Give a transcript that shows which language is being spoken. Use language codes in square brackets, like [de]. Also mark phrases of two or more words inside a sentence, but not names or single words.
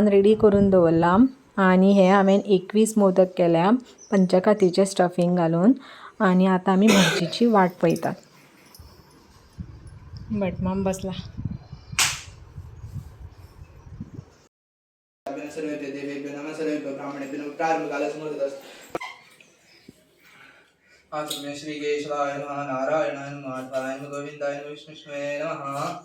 [kok] रेडी करून दवरला आणि हे हांवें 21 मोदक केल्या पंचखातीचे स्टफिंग घालून. आणि आता आमी भाजीची वाट पळयतात. भटमाम बसला. [sa] श्री केशवाय नमः नारायणाय नमः माधवाय नमः गोविंदाय नमः विष्णुवे नमः.